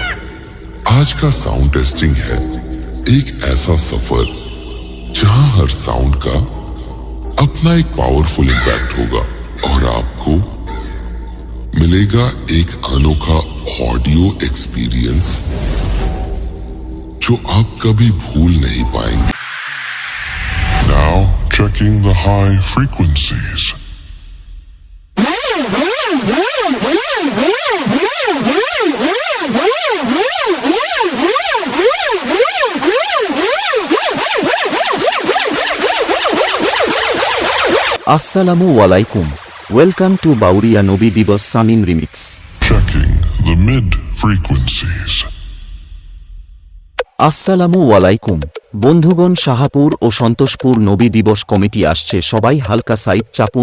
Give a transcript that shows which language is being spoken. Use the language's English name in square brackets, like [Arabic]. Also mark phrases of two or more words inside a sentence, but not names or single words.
[Hindi] आज का [English] sound testing [Hindi] है एक ऐसा सफर जहां हर साउंड का अपना एक [English] powerful impact [Hindi] होगा और आपको मिलेगा एक अनोखा [English] audio experience [Hindi] जो आप कभी भूल नहीं पाएंगे। [English] Now checking the high frequencies. [Arabic] السلام عليكم. [English] Welcome to Bauriya Nobi Dibos Samin Remix. Checking the mid frequencies. [Arabic] السلام عليكم [Bangla] বন্ধুগণ, শাহপুর ও সন্তোষপুর নবী দিবস কমিটি আসছে, সবাই হালকা সাইড চাপুন।